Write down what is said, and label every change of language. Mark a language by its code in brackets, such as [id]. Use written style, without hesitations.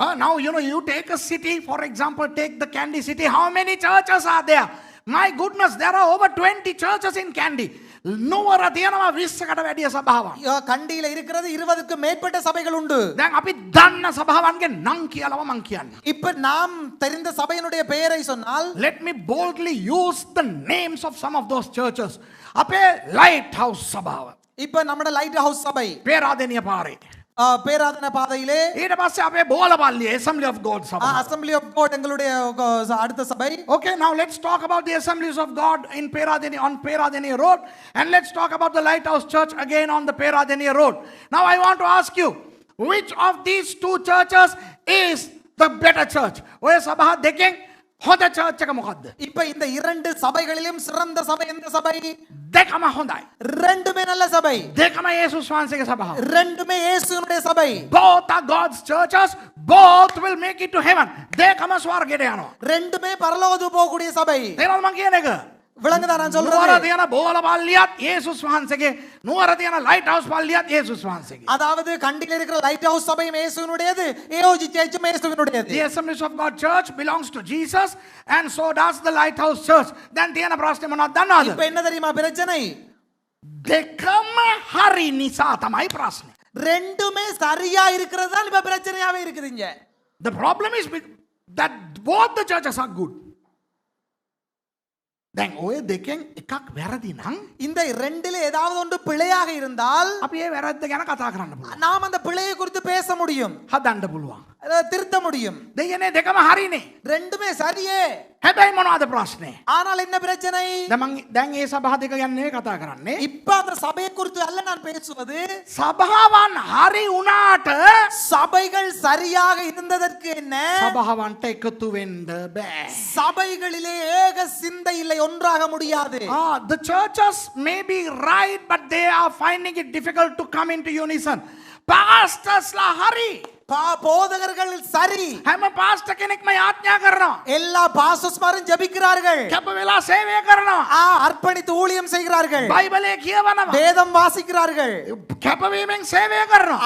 [en] Now you take a city, for example, take the Kandy city. How many churches are there? My goodness, there are over 20 churches in Kandy. [si] නුවර තියෙනවා 20කට වැඩිය සභාවන්. [ta] கண்டியில இருக்கிறது 20க்கு மேற்பட்ட சபைகள் உண்டு. [si] දැන් අපි දන්න සභාවන්ගේ නම් කියලාම මං කියන්නේ. [ta] இப்ப நாம் தெரிந்த சபையினுடைய பெயரை சொன்னால், [en] Let me boldly use the names of some of those churches. [si] අපේ Lighthouse සභාව. [ta] இப்ப நம்மட லைட் ஹவுஸ் சபை [si] පේරාදෙනිය පාරේ. [ta] பேராதன பாதையிலே, [si] ඊට පස්සේ අපේ බෝලපල්ලිය Assembly of God සභාව. [ta] அசம்பிளி ஆஃப் காட் எங்களுடைய அடுத்த சபை. [en] Okay, now let's talk about the Assemblies of God in Peradeniya, on Peradeniya Road, and let's talk about the Lighthouse Church again on the Peradeniya Road. Now I want to ask you, which of these two churches is the better church? [si] ඔය සභා දෙකෙන් හොඳ church එක මොකද්ද? [ta] இப்ப இந்த இரண்டு சபைகளிலும் சிறந்த சபை எந்த சபை? [si] දෙකම හොඳයි. [ta] ரெண்டுமே நல்ல சபை. [si] දෙකම යේසුස් වහන්සේගේ සභාව. [ta] ரெண்டுமே இயேசுவினுடைய சபை. [en] Both are God's churches. Both will make it to heaven. [si] දෙකම ස්වර්ගයට යනවා. [ta] ரெண்டுமே பரலோகத்துக்கு போகக்கூடிய சபை. [si] තේරෙනවද මං කියන එක? [ta] விளங்குதா நான் [si] නුවර [ta] சொல்றது? [si] තියෙන බෝලපල්ලියත් යේසුස් වහන්සේගේ, නුවර තියෙන Lighthouse පල්ලියත් යේසුස් වහන්සේගේ. [ta] அதாவது கண்டில இருக்கிற லைட் ஹவுஸ் சபையும் இயேசுவினுடையது, AOG சர்ச்சும் இயேசுவினுடையது. [en] The Assemblies of God Church belongs to Jesus, and so does the Lighthouse Church. [si] දැන් තියෙන ප්‍රශ්නේ මොනවද දන්නවද? [ta] இப்ப என்ன தெரியுமா பிரச்சனை? [si] දෙකම හරි නිසා තමයි ප්‍රශ්නේ. [ta] ரெண்டுமே சரியா இருக்கிறது தான் இப்ப பிரச்சனையாவே இருக்குதுங்க. [en] The problem is that both the churches are good. [si] දැන් ඔය දෙකෙන් එකක් වැරදි නම් [ta] இந்த ரெண்டில ஏதாவது ஒன்று பிழையாக இருந்தால் [si] අපි ඒ වැරද්ද ගැන කතා කරන්න පුළුවන්. [ta] நாம் அந்த பிழையை குறித்து பேச முடியும். [si] හදන්න පුළුවන්. [ta] திருத்த முடியும். [si] දෙයනේ දෙකම හරිනේ. [ta] ரெண்டுமே சரியே. [si] හැබැයි මොනවද ප්‍රශ්නේ? [ta] ஆனால் என்ன பிரச்சனை? [si] දැන් ඒ සභා දෙක ගැන නෙවෙයි කතා කරන්නේ. [ta] இப்ப அந்த சபையை குறித்து அல்ல நான் பேசுவது. [si] සභාවන් හරි වුණාට [ta] சபைகள் சரியாக இருந்ததற்கு என்ன? [si] සභාවන්ට එකතු වෙන්න බෑ. [ta] சபைகளிலே ஏக சிந்தை இல்லை, ஒன்றாக முடியாது. [en] The churches may be right, but they are finding it difficult to come into unison. [si] Pastorsලා හරි. [ta] போதகர்கள் சரி. [si] හැම පාස්ටර් කෙනෙක්ම යාඥා කරනවා. [ta] எல்லா பாஸ்டர்ஸ்மாரும் ஜெபிக்கிறார்கள். [si] කැප වෙලා සේවය කරනවා. [ta] அர்ப்பணித்து ஊழியம் செய்கிறார்கள். [si] බයිබලයේ කියවනවා. [ta] வேதம் வாசிக்கிறார்கள். [si] කැපවීමෙන් සේවය කරනවා.